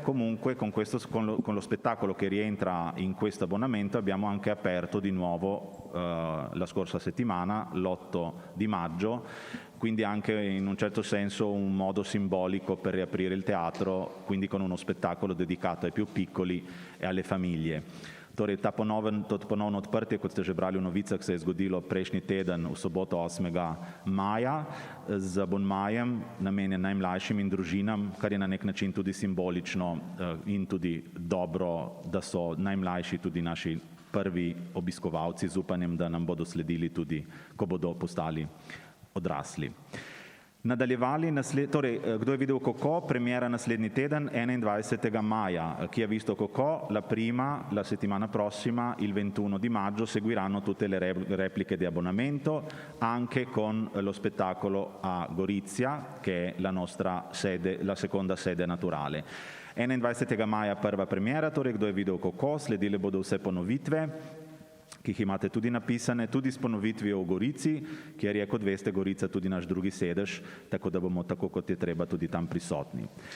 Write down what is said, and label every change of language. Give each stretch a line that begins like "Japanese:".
Italian: Comunque con lo spettacolo che rientra in questo abbonamento abbiamo anche aperto di nuovo la scorsa settimana, l'8 di maggio, quindi anche in un certo senso un modo simbolico per riaprire il teatro, quindi con uno spettacolo dedicato ai più piccoli e alle famiglie.
Slovenian: Torej, to ponovno odprtje, kot ste že brali v novicah, se je zgodilo prejšnji teden v soboto 8. maja z abonmajem namenjen najmlajšim in družinam, kar je na nek način tudi simbolično in tudi dobro, da so najmlajši tudi naši prvi obiskovalci z upanjem, da nam bodo sledili tudi, ko bodo postali odrasli. Nadaljevali, torej, kdo je videl Coco, premiera naslednji teden, 21. maja.
Italian: Chi ha visto Coco, la settimana prossima, il 21 di maggio, seguiranno tutte le repliche di abbonamento, anche con lo spettacolo a Gorizia, che è la nostra sede, la seconda sede naturale.
Slovenian: 21. maja prva premiera, torej, kdo je videl Coco, sledile bodo vse ponovitve, ki jih imate tudi napisane, tudi s ponovitvijo v Gorici, kjer je, kot veste, Gorica tudi naš drugi sedež, tako da bomo tako, kot je treba, tudi tam prisotni.